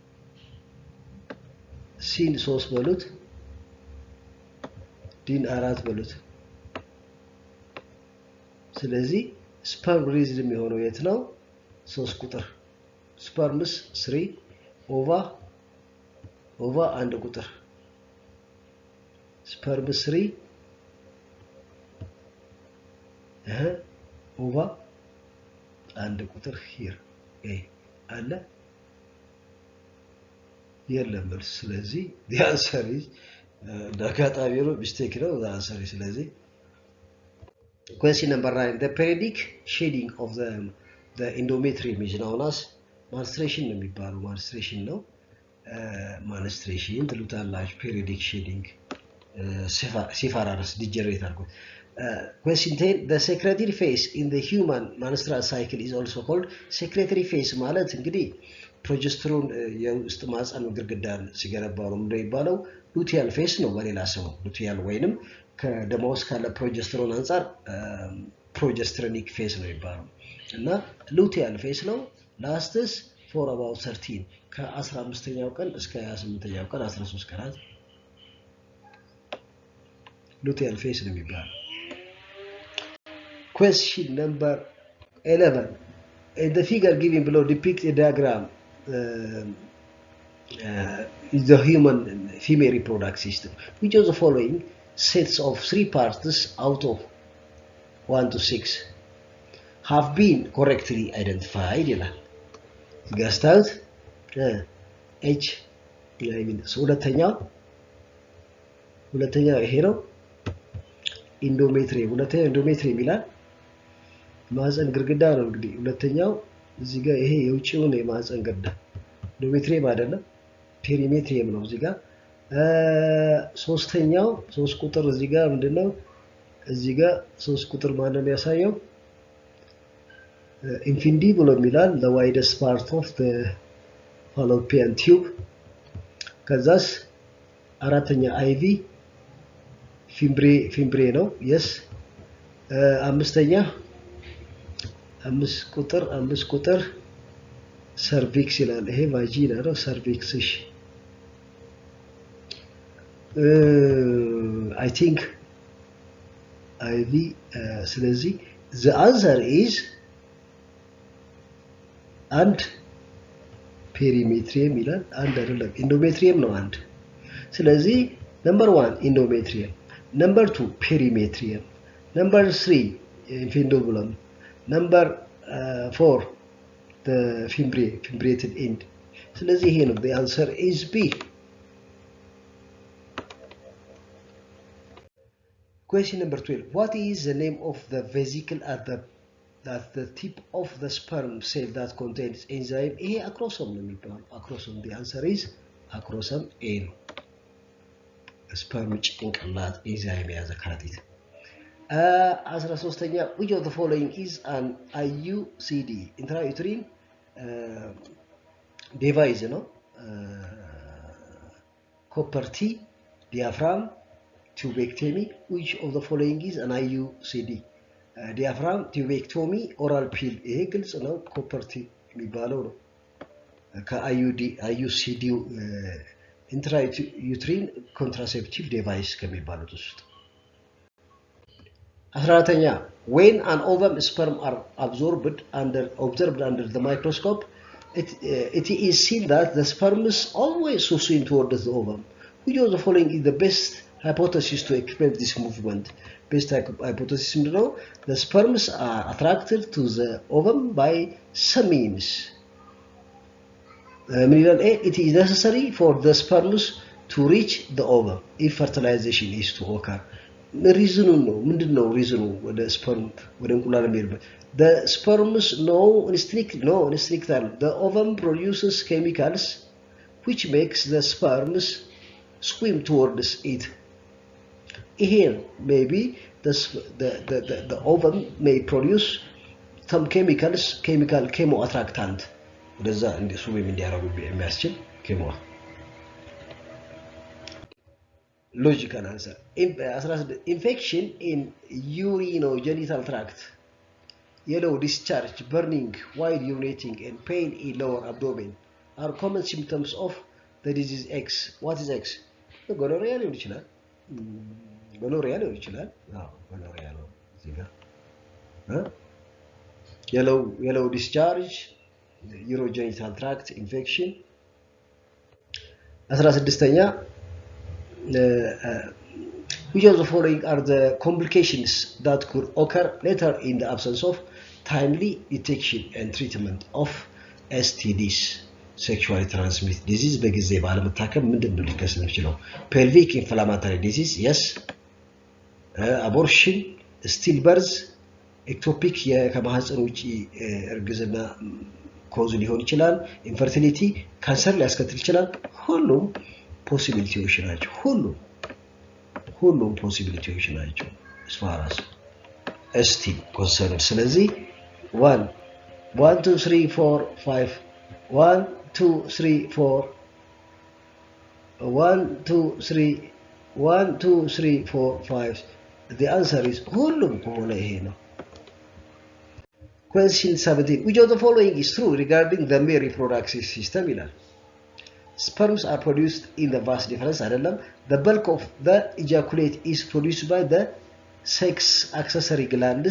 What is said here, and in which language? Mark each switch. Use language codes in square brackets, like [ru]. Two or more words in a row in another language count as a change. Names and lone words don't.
[am] C 3 በሉት D 4 በሉት ስለዚህ [en] sperm released [am] የሚሆነው የት ነው 3 ቁጥር sperms 3 ova አንድ ቁጥር sperms 3 ova አንድ ቁጥር here a አለ የለም ስለዚህ [en] the answer is [am] ዳጋጣቢ ነው mistake ነው [en] the answer is ስለዚህ question number 9 the periodic shading of the endometrium is known as menstruation [am] ነው የሚባለው [en] menstruation ነው menstruation ትሉታላችሁ periodic shading separatus degenerate አድርጎ question 10 the secretory phase in the human menstrual cycle is also called secretory phase [am] ማለት እንግዲህ ፕሮጀስትሮን የውስጥ ማህፀን ግድግዳን ሲገነባው ነው እንደሚባለው [en] luteal phase [am] ነው በሌላ ስሙ luteal ወይንም ከደም ውስጥ ካለ ፕሮጀስትሮን አንፃር [en] progesteronic phase [am] ነው የሚባለው እና [en] luteal phase [am] ነው [en] lasts for about [am] 13 ከ15ኛው ቀን እስከ 28ኛው ቀን 13 ቀናት [en] luteal phase [am] ነው የሚባለው [en] question number 11 in the figure given below depict a diagram is the human female reproductive system which of the following sets of 3 parts out of 1 to 6 have been correctly identified [am] ይላል ጋስታውት H ሁለተኛው ይሄ ነው ኢንዶሜትሪየም ሁለተኛው ኢንዶሜትሪየም ይላል ማህፀን ግድግዳ ነው እንግዲህ ሁለተኛው እዚህ ጋር ይሄ የውጪው ነው የማህፀን ግድግዳ ኢንዶሜትሪየም አይደለም ፔሪሜትሪየም ነው እዚህ ጋር ሶስተኛው 3 ቁጥር እዚህ ጋር ምንድነው እዚህ ጋር 3 ቁጥር ማለት ነው ያሳየው [en] infundibulum ይላል the widest part of the fallopian tube [am] ከዛስ አራተኛ IV ፊምብሬ ነው [en] yes [am] አምስተኛ 5 ቁጥር [en] cervix [am] ይላል ይሄ [en] vagina ነው cervix እሺ I think IV ስለዚህ the answer is and perimetrium [am] ይላል አንድ አይደለም [en] endometrium [am] ነው አንድ ስለዚህ [en] number 1 endometrium number 2 perimetrium number 3 infundibulum number 4 the fimbriated end [am] ስለዚህ ይሄ ነው [en] the answer is B question number 12 what is the name of the vesicle at the tip of the sperm cell that contains enzyme ይሄ acrosome [am] ነው የሚባለው [en] acrosome the answer is acrosome A ነው sperm [am] ጭንቅላት enzyme የያዘ ከረጢት 13ኛ [en] which of the following is an IUCD intrauterine device ነው copper T diaphragm tubectomy which of the following is an IUCD diaphragm tubectomy oral pill [am] ይሄ ግልጽ ነው [en] copper T [am] የሚባለው ነው [en] ከIUCD intrauterine contraceptive device [am] ከሚባሉት ውስጥ 14ኛ [en] when an ovum sperm are observed under the microscope it is seen that the sperm is always swinging towards the ovum which of the following is the best hypothesis to explain this movement? Best hypothesis ምንድነው? The sperms are attracted to the ovum by some means. It is necessary for the sperms to reach the ovum if fertilization is to occur. Reason [am] ነው ምንድነው? [en] reason [am] ወደ sperm ወደ እንቁላል የሚሄድበት [en] the sperms the ovum produces chemicals which makes the sperms swim towards it. Here maybe the ovum may produce some chemo attractant ወደዛ swim [am] እንዲያረጉ የሚያስችል [en] chemo. Logical answer. Infection in urinogenital tract, yellow discharge, burning while urinating, and pain in lower abdomen are common symptoms of the disease X. What is X? Gonorrhea [am] ሊሆን ይችላል። [en] gonorrhea [am] ሊሆን ይችላል። [en] gonorrhea [am] ነው እዚህ ጋር [en] yellow discharge, urogenital tract infection. 16ኛ which of the following are the complications that could occur later in the absence of timely detection and treatment of STDs? Sexually transmitted disease [am] በጊዜ ባለመታከም ምንድነው ሊከሰት የሚችለው? [en] pelvic inflammatory disease, yes. Abortion, stillbirth, ectopic [am] ከማህፀን ውጪ እርግዝና ኮዝ ሊሆን ይችላል። infertility, ካንሰር ሊያስከትል ይችላል። ሁሉም ፖሲቢሊቲዎች ናቸው። ሁሉም ፖሲቢሊቲዎች ናቸው [en] as far as ST concerned. [am] ስለዚህ 1 2 3 4 5 1 2 3 4 1 2 3 1 2 3 4 5 [en] the answer is [am] ሁሉም ከሆነ ይሄ ነው። Question 17. [en] Which of the following is true regarding the male reproductive system? Sperms are produced in the vas deferens አይደለም. The bulk of the ejaculate is produced by the sex accessory glands.